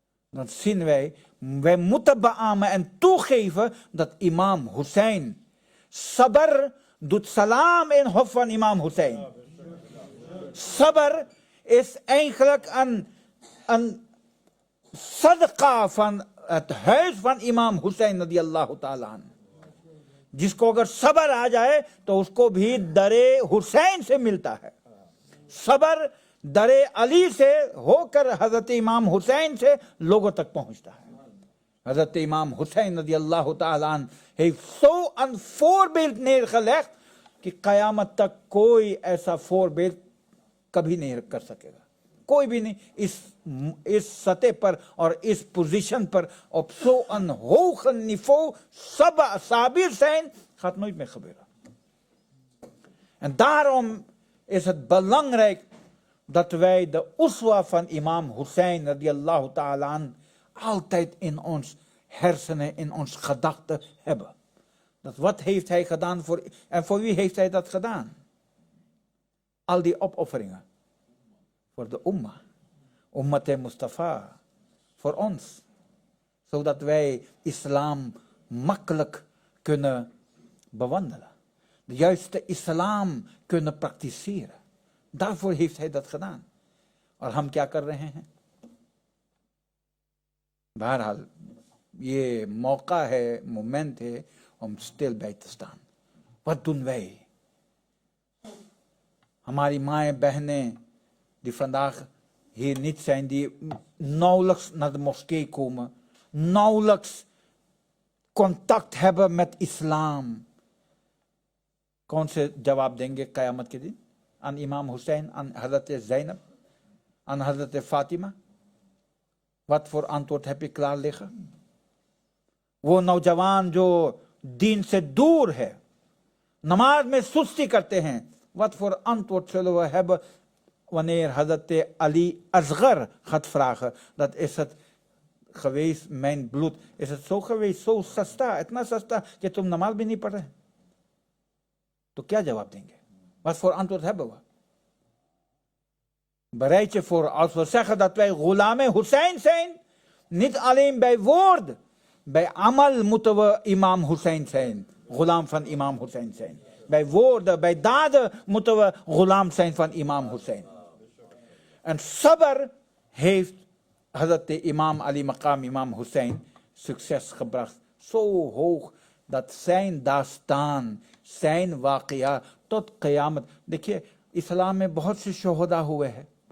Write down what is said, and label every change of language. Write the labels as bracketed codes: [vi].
[nl] Dan zien wij moeten beamen en toegeven dat Imam Hussein sabr doet salam in hof van Imam Hussein. Sabr is eigenlijk een sadaqa van het huis van Imam Hussein radiyallahu ta'ala. [hi] जिसको अगर सबर आ जाए तो उसको भी दरे हुसैन से मिलता है. सबर दरे अली से होकर हजरत इमाम हुसैन से लोगों तक पहुंचता है. हजरत इमाम हुसैन रज़ियल्लाहु ताला अन्हु [nl] heeft zo een voorbeeld neergelegd [hi] कि क़यामत तक कोई ऐसा [nl] voorbeeld [hi] कभी नहीं कर सकेगा. कोई भी नहीं इस सतह पर और इस पोजीशन पर [nl] op zo'n hoog niveau sabir zijn gaat nooit meer gebeuren. En daarom is het belangrijk dat wij de uswa van Imam Hussein radiyallahu ta'ala altijd in ons hersenen, in ons gedachten hebben. Dat wat heeft hij gedaan en voor wie heeft hij dat gedaan? Al die opofferingen. Voor de Ummah. Ummat Mustafa. Voor ons. Zodat wij islam makkelijk kunnen bewandelen. De juiste islam kunnen praktiseren. Daarvoor heeft hij dat gedaan. [hi] और हम क्या कर रहे हैं? बहरहाल ये मौका है, मोमेंट है [nl] om stil bij te staan. Wat doen wij? [hi] हमारी माएं बहनें [nl] die vandaag hier niet zijn, die nauwelijks naar de moskee komen, nauwelijks contact hebben met islam. [hi] कौन से जवाब देंगे क़यामत के दिन? [nl] Aan Imam Hussein, aan Hazrat Zainab, aan Hazrat Fatima? Wat voor antwoord heb je klaar liggen? [hi] वो नौजवान जो दीन से दूर है, नमाज में सुस्ती करते हैं, [nl] wat voor antwoord zullen we hebben wanneer Hazrat Ali Asghar gaat vragen? Dat is het geweest, mijn bloed. Is het zo geweest, zo sasta, [hi] itna sasta, कि तुम नमाज भी नहीं पढ़ रहे? तो क्या जवाब देंगे? [nl] Wat voor antwoord hebben we? Bereid je voor, als we zeggen dat wij Ghulam Hussein zijn, niet alleen bij woorden, bij amal moeten we Imam Hussein zijn, Ghulam van Imam Hussein zijn. bij woorden, bij daden moeten we ghulam zijn van imam Hussein. En sabr heeft Hazrat Imam Ali Maqam, Imam Hussein, succes gebracht. Zo hoog dat zijn dastaan, zijn waqia tot qiyamat. [hi] देखिए, इस्लाम में बहुत से शोहदा हुए हैं.